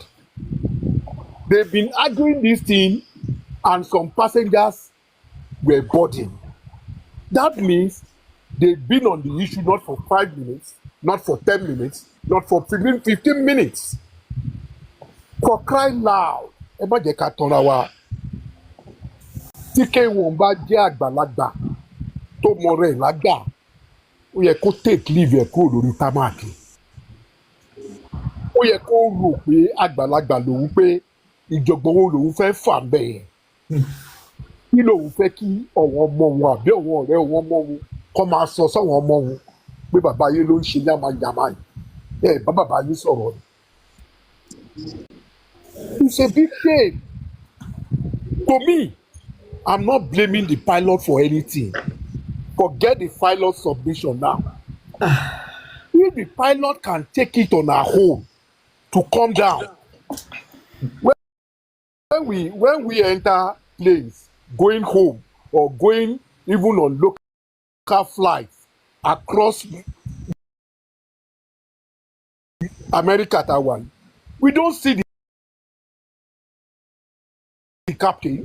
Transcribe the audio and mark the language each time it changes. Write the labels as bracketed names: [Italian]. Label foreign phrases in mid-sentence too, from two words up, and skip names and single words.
[English] They've been arguing this thing, and some passengers were boarding. That means they've been on the issue not for 5 minutes, not for 10 minutes, not for 15 minutes. For crying loud, [Yoruba] ẹ má jẹ́ ká tanra wa. Tí K1 bá jẹ́ àgbàlagbà tó mọ rẹ̀ lágbà, ó yẹ kó [English] take leave [Yoruba] ẹ̀ kúrò lórí támákì. Ó yẹ kó rò pé àgbàlagbà lòun pé ìjọ̀gbọ̀n wo lòun fẹ́ fà bẹ́ẹ̀. Kí lòun fẹ́ kí ọ̀wọ́n ọmọ wọn àbí ọ̀wọ́n ọ̀rẹ́ wọn mọ́ wọn kọ́ máa sọ sọ́wọ́n ọmọ wọn pé bàbá yín ló ń ṣe yàmàyàmà yìí. Bẹ́ẹ̀ bá bàbá yín sọ̀rọ̀ ni. [English] It's a big shame. To me, I'm not blaming the pilot for anything. Forget the pilot submission now. If the pilot can take it on her own to come down, when we enter planes, going home or going even on local flights across America, Taiwan, we don't see the captain.